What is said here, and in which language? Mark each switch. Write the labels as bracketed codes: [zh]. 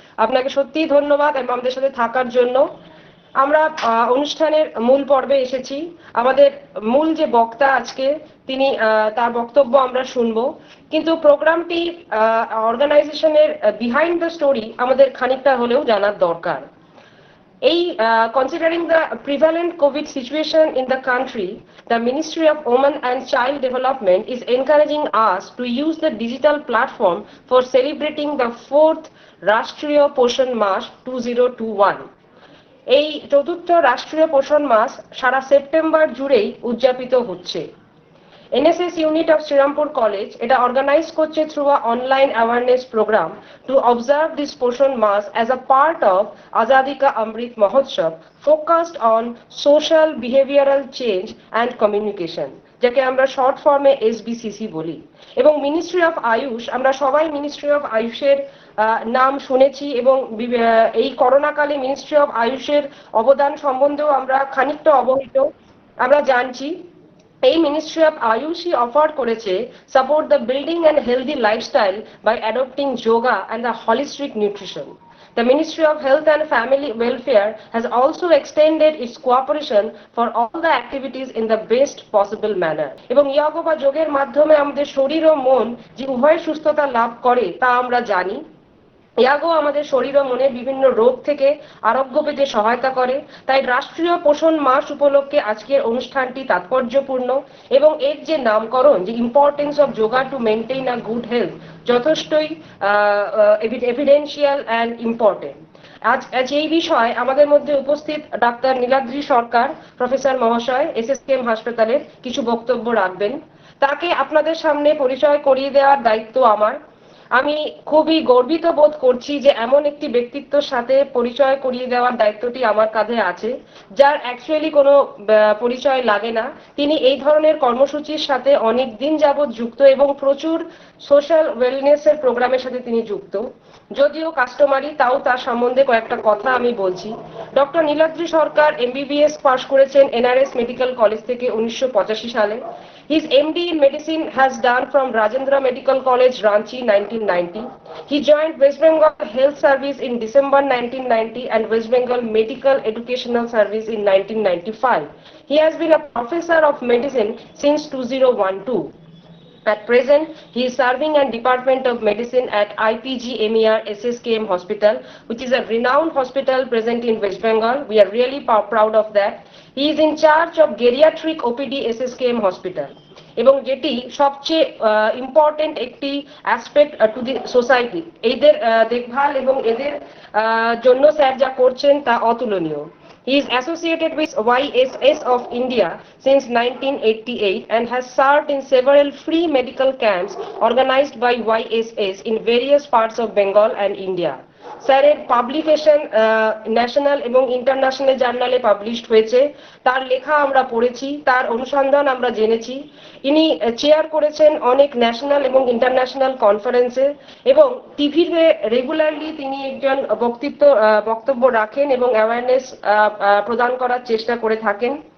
[bn] আপনাকে সত্যিই ধন্যবাদ আমাদের সাথে থাকার জন্য। আমরা অনুষ্ঠানের মূল পর্বে এসেছি। আমাদের মূল যে বক্তা আজকে, তিনি তার বক্তব্য আমরা শুনবো, কিন্তু প্রোগ্রামটি অর্গানাইজেশনের [en] behind the story [bn] আমাদের খানিকটা হলেও জানার দরকার। [en] Considering the prevalent COVID situation in the country, the Ministry of Women and Child Development is encouraging us to use the digital platform for celebrating the 4th Rashtriya Poshan Mas 2021. [bn] এই চতুর্থ রাষ্ট্রীয় পোষণ মাস সারা September জুড়েই উদযাপিত হচ্ছে। [en] NSS unit of Srirampur College [bn] এটা organise করছে [en] through a online awareness program to observe this Poshan Mass as a part of Azadi Ka Amrit Mahotsav focused on social behavioral change and communication, [bn] যাকে আমরা short ফর্মে SBCC বলি। এবং ministry of Ayush, আমরা সবাই ministry of আয়ুষের নাম শুনেছি, এবং এই করোনাকালে মিনিস্ট্রি অফ আয়ুষের অবদান সম্বন্ধেও আমরা খানিকটা অবহিত, আমরা জানছি। এই মিনিস্ট্রি অফ আয়ুষই অফার করেছে [en] Support the building and healthy lifestyle by adopting yoga and the holistic nutrition. The Ministry of Health and Family Welfare has also extended its cooperation for all the activities in the best possible manner. [bn] এবং যোগ বা যোগের মাধ্যমে আমাদের শরীর ও মন যে উভয় সুস্থতা লাভ করে তা আমরা জানি। ইয়াগো আমাদের শরীর ও মনে বিভিন্ন রোগ থেকে আরোগ্য পেতে সহায়তা করে। তাই রাষ্ট্রীয় পোষণ মাস উপলক্ষে আজকের অনুষ্ঠানটি তাৎপর্যপূর্ণ, এবং এর যে নামকরণ, যে [en] importance of yoga to maintain a good health, [bn] যথেষ্টই [en] Evidential and important. [bn] আজ এই বিষয়ে আমাদের মধ্যে উপস্থিত ডাক্তার নীলাদ্রি সরকার প্রফেসর মহাশয় SSKM হাসপাতালের কিছু বক্তব্য রাখবেন। তাকে আপনাদের সামনে পরিচয় করিয়ে দেওয়ার দায়িত্ব আমার। আমি খুবই গর্বিত বোধ করছি যে এমন একটি ব্যক্তিত্বের সাথে পরিচয় করিয়ে দেওয়ার দায়িত্বটি আমার কাঁধে আছে, যার অ্যাকচুয়ালি কোনো পরিচয় লাগে না। তিনি এই ধরনের কর্মসূচির সাথে অনেক দিন যাবৎ যুক্ত, এবং প্রচুর সোশ্যাল ওয়েলনেসের প্রোগ্রামের সাথে তিনি যুক্ত। যদিও কাস্টমারি, তাও তার সম্বন্ধে কয়েকটা কথা আমি বলছি। ডক্টর নীলাদ্রি সরকার MBBS পাশ করেছেন NRS মেডিকেল কলেজ থেকে 1985 সালে। [en] His MD in medicine has done from Rajendra Medical College, Ranchi, 1990. He joined West Bengal Health Service in December 1990 and West Bengal Medical Educational Service in 1995. He has been a professor of medicine since 2012. At present, he is serving in Department of Medicine at IPG MER SSKM Hospital, which is a renowned hospital present in West Bengal. We are really proud of that. He is in charge of geriatric OPD SSKM Hospital, [bn] এবং যেটি সবচেয়ে important একটি aspect to the society. এদের দেখভাল এবং এদের জন্য sir যা করছেন তা অতুলনীয়। [en] He is associated with YSS of India since 1988 and has served in several free medical camps organized by YSS in various parts of Bengal and India. [bn] স্যারের পাবলিকেশন ন্যাশনাল এবং ইন্টারন্যাশনাল জার্নালে পাবলিশড হয়েছে। তার লেখা আমরা পড়েছি, তার অনুসন্ধান আমরা জেনেছি। ইনি চেয়ার করেছেন অনেক ন্যাশনাল এবং ইন্টারন্যাশনাল কনফারেন্সে, এবং টিভিতে রেগুলারলি তিনি একজন বক্তব্য রাখেন এবং অ্যাওয়ারনেস প্রদান করার চেষ্টা করে থাকেন।